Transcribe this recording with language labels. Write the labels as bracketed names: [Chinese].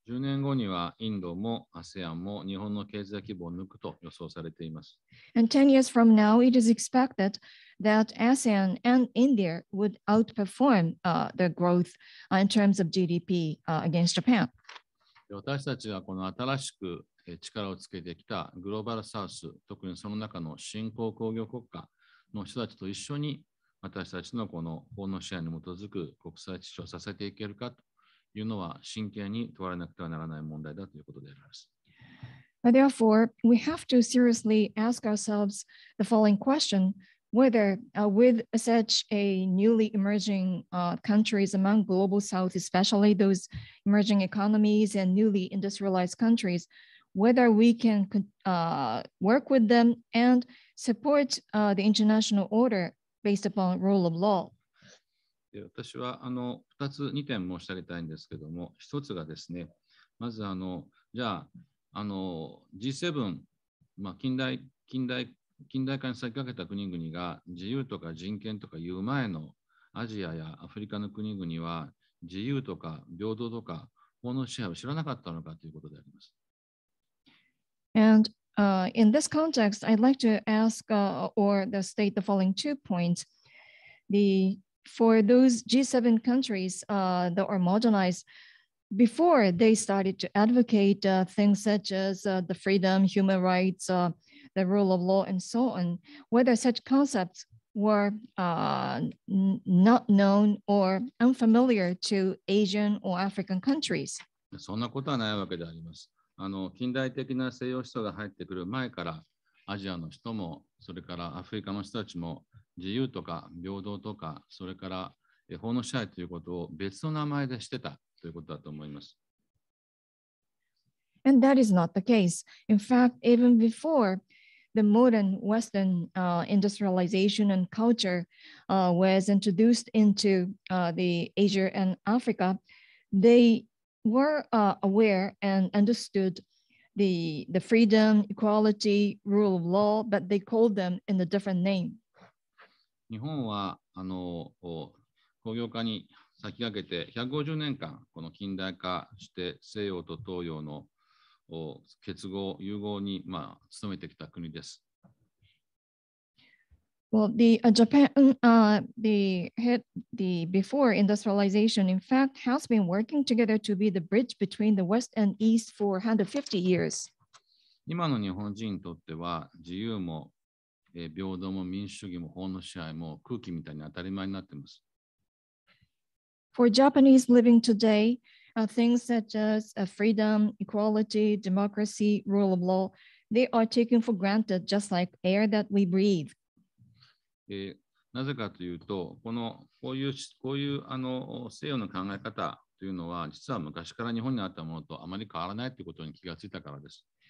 [Japanese] 10年後にはインドも ASEAN も日本の経済規模を抜くと予想されています。 [English] And 10 years from now, it is expected that ASEAN and India would outperform the growth in terms of GDP against Japan. [Japanese] 私たちはこの新しく力をつけてきたグローバルサウス、特にその中の新興工業国家の人たちと一緒に私たちのこの法の支配に基づく国際秩序をさせていけるかというのは真剣に問われなくてはならない問題だということであります。 [English] Therefore, we have to seriously ask ourselves the following question, whether with such a newly emerging countries among global south, especially those emerging economies and newly industrialized countries, whether we can work with them and support the international order based upon rule of law. [Japanese] 私は2点申し上げたいんですけども、1つがですね、まずじゃあG7、近代化に先駆けた国々が自由とか人権とかいう前のアジアやアフリカの国々は自由とか平等とか法の支配を知らなかったのかということであります。 [English] And in this context, I'd like to ask or state the following 2 points. For those G7 countries that are modernized, before they started to advocate things such as the freedom, human rights, the rule of law, and so on, whether such concepts were not known or unfamiliar to Asian or African countries. [Japanese] そんなことはないわけであります。近代的な西洋思想が入ってくる前からアジアの人もそれからアフリカの人たちも自由とか平等とかそれから法の支配ということを別の名前でしてたということだと思います。 [English] And that is not the case. In fact, even before the modern Western industrialization and culture was introduced into the Asia and Africa, they were aware and understood the freedom, equality, rule of law, but they called them in a different name. [Japanese] 日本は工業化に先駆けて150年間この近代化して西洋と東洋の結合、融合に努めてきた国です。 [English] Well, Japan, the before industrialization, in fact, has been working together to be the bridge between the West and East for 150 years. [Japanese] 今の日本人にとっては自由も平等も民主主義も法の支配も空気みたいに当たり前になっています。 [English] For Japanese living today, things such as freedom, equality, democracy, rule of law, they are taken for granted just like air that we breathe. [Japanese] なぜかというと、こういう西洋の考え方というのは、実は昔から日本にあったものとあまり変わらないということに気がついたからです。